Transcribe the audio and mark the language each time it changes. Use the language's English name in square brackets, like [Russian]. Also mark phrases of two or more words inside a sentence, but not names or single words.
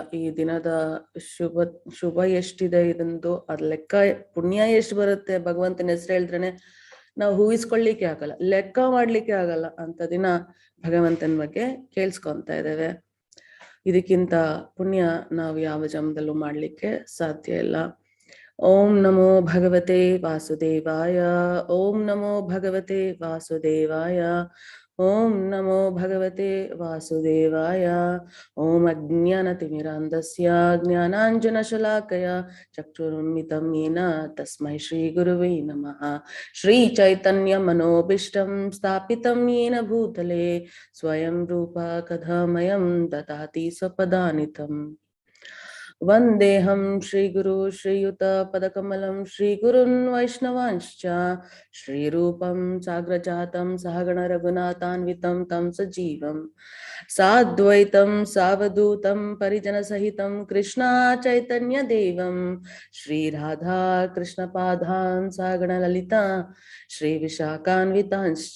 [Kannada] ಈ ದಿನದ ಶುಭ ಎಷ್ಟಿದೆ ಇದಂದು ಅದ್ ಲೆಕ್ಕ, ಪುಣ್ಯ ಎಷ್ಟು ಬರುತ್ತೆ ಭಗವಂತನ ಹೆಸರು ಹೇಳಿದ್ರೇನೆ ನಾವು ಊಹಿಸ್ಕೊಳ್ಳಿಕ್ಕೆ ಆಗಲ್ಲ, ಲೆಕ್ಕ ಮಾಡ್ಲಿಕ್ಕೆ ಆಗಲ್ಲ. ಅಂತ ದಿನ ಭಗವಂತನ ಬಗ್ಗೆ ಕೇಳಿಸ್ಕೊಂತ ಇದ್ದೇವೆ. ಇದಕ್ಕಿಂತ ಪುಣ್ಯ ನಾವು ಯಾವ ಜನ್ಮದಲ್ಲೂ ಮಾಡ್ಲಿಕ್ಕೆ ಸಾಧ್ಯ ಇಲ್ಲ. [Sanskrit] ಓಂ ನಮೋ ಭಗವತೆ ವಾಸುದೇವಾಯ. ಓಂ ನಮೋ ಭಗವತೆ ವಾಸುದೇವಾಯ. ಓಂ ನಮೋ ಭಗವತೆ ವಾಸುದೇವಾಯ. ಓಂ ಅಜ್ಞಾನತಿಮಿರಾಂಧಸ್ಯ ಜ್ಞಾನಾಂಜನಶಲಾಕಯ ಚಕ್ಷುರುನ್ಮಿಲಿತಂ ಯೇನ ತಸ್ಮೈ ಶ್ರೀ ಗುರುವೇ ನಮಃ. ಶ್ರೀ ಚೈತನ್ಯ ಮನೋಭೀಷ್ಟಂ ಸ್ಥಾಪಿತಂ ಯೇನ ಭೂತಲೆ ಸ್ವಯಂ ರೂಪ ಕಥಾಮಯಂ ದದಾತಿ ಸ್ವಪದಾನಿತಂ. ವಂದೇಹಂ ಶ್ರೀಗುರು ಶ್ರೀಯುತ ಪದಕಮಲಂ ಶ್ರೀಗುರುನ್ ವೈಷ್ಣವಾಂಶ್ಚ ಶ್ರೀರೂಪಂ ಸಾಗ್ರಜಾತಂ ಸಹಗಣ ರಘುನಾಥಾನ್ವಿತಂ ತಂ ಸಜೀವಂ ಸಾದ್ವೈತಂ ಸಾವಧೂತಂ ಪರಿಜನ ಸಹಿತಂ ಕೃಷ್ಣ ಚೈತನ್ಯ ದೇವಂ ಶ್ರೀ ರಾಧಾ ಕೃಷ್ಣ ಪಾದಾನ್ ಸಹಗಣ ಲಲಿತಾ ಶ್ರೀ ವಿಶಾಖಾನ್ವಿತಾಂಶ್ಚ.